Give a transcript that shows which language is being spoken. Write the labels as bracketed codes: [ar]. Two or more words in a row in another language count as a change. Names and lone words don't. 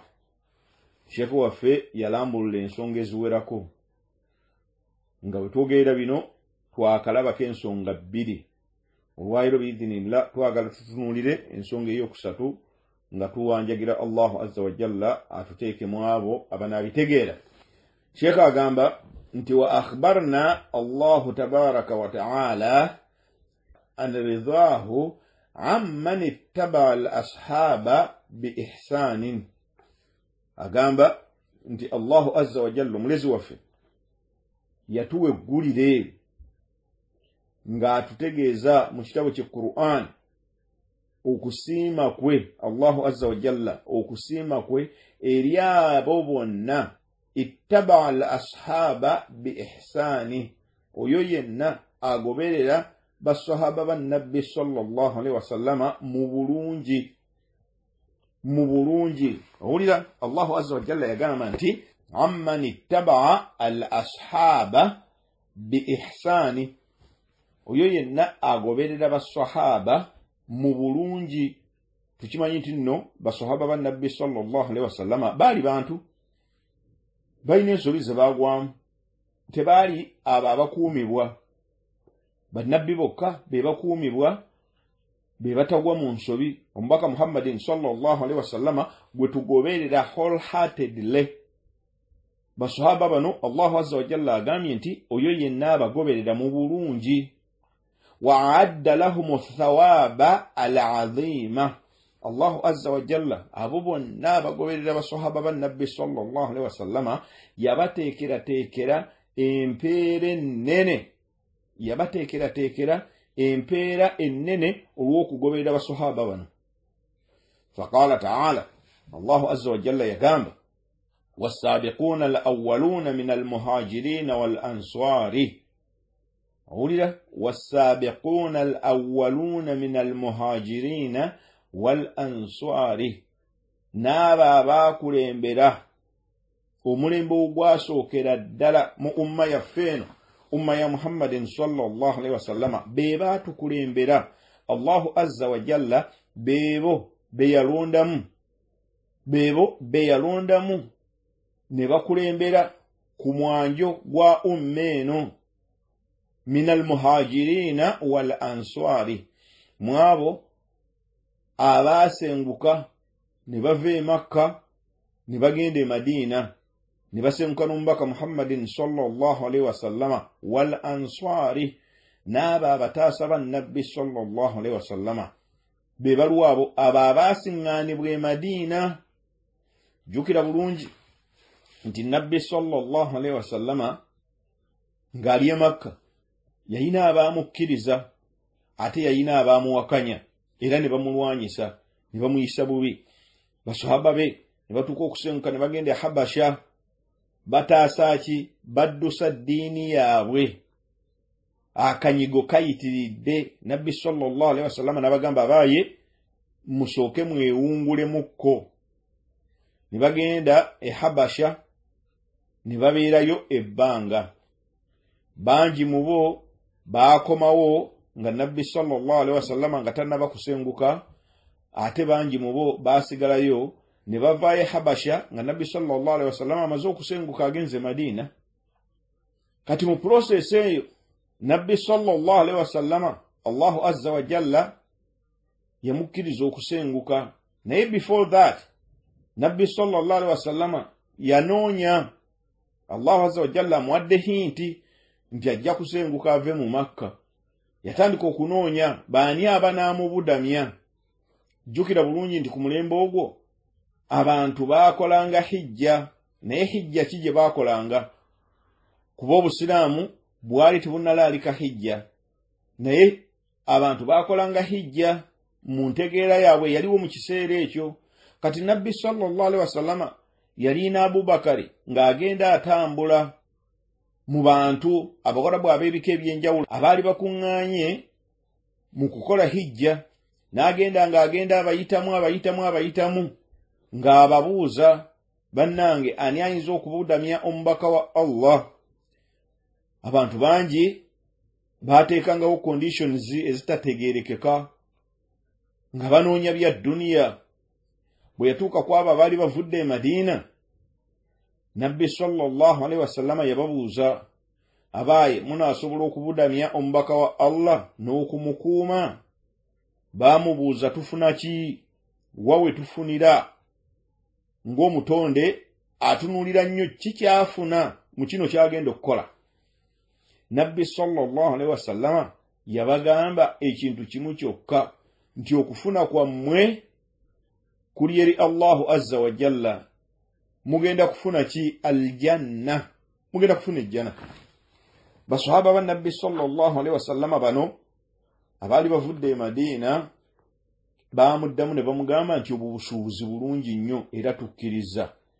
[lg] Sheikh waffe yalambulula ensonga eziwerako, nga bwe twogerera bino twakalabako ensonga bbiri. Olwayiro biidhinillah twagala tutunuulire ensonga ey'okusatu nga tuwanjagira [ar] الله عز وجل [lg] atuteekemu abo abanaabitegeera. Sheikh agamba nti [ar] وأخبرنا الله تبارك وتعالى عن رضاه عمن اتبع الأصحاب بإحسان. [lg] Agamba nti [ar] الله عز وجل [lg] omulezi waffe yatuwa eggulire ng'atutegeeza mu kitabo kye Qur'an okusiima kwe, [ar] الله عز وجل [lg] okusiima kwe eri abo bonna [ar] اتبع الأصحاب بإحسان, [lg] oyo yenna agoberera basahaba ba Nabbi [ar] صلى الله عليه وسلم [lg] mu bulungi. Owulira [ar] الله عز وجل [lg] yagamba nti [ar] عمن اتبع الأصحاب بإحسان, [lg] oyo yenna agoberera basahaba mu bulungi. Tukimanyi nti nno basahaba ba Nabbi [ar] صلى الله عليه وسلم [lg] baali bantu balina ensobi ze baagwamu, tebaali abo abakuumibwa. Bannabbi bokka be bakuumibwa, be batagwa mu nsobi. Omubaka Muhammadin [ar] صلى الله عليه وسلم [lg] gwe tugoberera wholeheartedly. Basahaba bano [ar] الله عز وجل [lg] agambye nti oyo yenna abagoberera mu bulungi. [ar] وعد لهم الثواب العظيم. الله عز وجل [lg] abo bonna abagoberera basahaba ba Nabbi [ar] صلى الله عليه وسلم [lg] yabateekera empeera ennene olw'okugoberera basahaba bano. [ar] فقال تعالى، الله عز وجل yagamba والسابقون الأولون من المهاجرين والأنصار. [lg] Owulira, [ar] والسابقون الأولون من المهاجرين والأنصار, [lg] n'abo abaakulembera omulembe ogwasookera ddala mu umma yaffe eno umma ya Muhammadin [ar] صلى الله عليه وسلم [lg] be baatukulembera. [ar] الله عز وجل [lg] beebo be yalondamu ne bakulembera ku mwanjo gwa umma eno [ar] من المهاجرين والأنصار, [lg] mwabo abaasenguka ne bava e Makka ne bagenda e Madina ne basenguka n'omubaka Muhammadin [ar] صلى الله عليه وسلم والأنصار, [lg] n'abo abataasa bannabbi [ar] صلى الله عليه وسلم [lg] be balwabo abo abaasiŋŋaanibwa e Madina. Jjukira bulungi nti nabbi [ar] صلى الله عليه وسلم [lg] ng'ali e Makka yalina abaamukkiriza ate yalina abaamuwakanya era ne bamulwanyisa ne bamuyisa bubi. Basahaba be ne batuuka okusenguka ne bagenda e Habasha bataasa ki? Baddusa ddiini yaabwe. Akanyigo kayitiridde. Nabbi [ar] صلى الله عليه وسلم [lg] n'abagamba abaaye musooke mwewungulемukko. Ne bagenda e Habasha ne babeerayo ebbanga. Bangi mu bo baakomawo nga nabbi [ar] صلى الله عليه وسلم [lg] nga tannaba kusenguka, ate bangi mu bo baasigalayo ne bavaayo e Habasha nga nabbi [ar] صلى الله عليه وسلم [lg] amaze okusenguka agenze Madina. Kati mu process eyo nabbi [ar] صلى الله عليه وسلم الله عز وجل [lg] yamukkiriza okusenguka, naye [en] before that [lg] nabbi [ar] صلى الله عليه وسلم [lg] yanoonya. [ar] الله عز وجل [lg] amuwadde hinti nti ajja kusenguka ave mu Makka. Yatandika okunoonya baani abanaamubudamya. Jjukira bulungi nti ku mulembe ogwo abantu baakolanga hijja, naye hijja ki gye baakolanga? Kuba obusiraamu bwali tebunnalaalika hijja, naye abantu baakolanga hijja mu ntegeera yaabwe yaliwo mu kiseera ekyo. Kati nabbi [ar] صلى الله عليه وسلم [lg] yalina Abubakari ng'agenda atambula mu bantu abagarabu ab'ebika eby'enjawulo abaali bakuŋŋaanye mu kukola hijja, n'agenda ng'agenda abayitamu ng'ababuuza, bannange ani ayinza okubudamya omubaka wa Allah? Abantu bangi baateekangawo conditions ezitategeerekeka nga banoonya bya dduniya. Bwe yatuuka ku abo abaali bavudde e Madina, nabbi [ar] صلى الله عليه وسلم [lg] yababuuza, abaaye munaasobola okubudamya omubaka wa Allah n'okumukuuma? Baamubuuza, tufuna ki? Wawe tufunira? Ng'omutonde atunuulira nnyo ki kyafuna mu kino kyagenda okukola. Nabbi [ar] صلى الله عليه وسلم [lg] yabagamba ekintu kimu kyokka, nti okufuna kwammwe kuli eri [ar] الله عز وجل. [lg] Mugenda kufuna ki? Aljanna. Mugenda kufuna ejjana. Basahaba ba nabbi [ar] صلى الله عليه وسلم [lg] bano abaali bavudde e Madina baamuddamu ne bamugamba nti obwo busuubuzi bulungi nnyo era tukkiriza.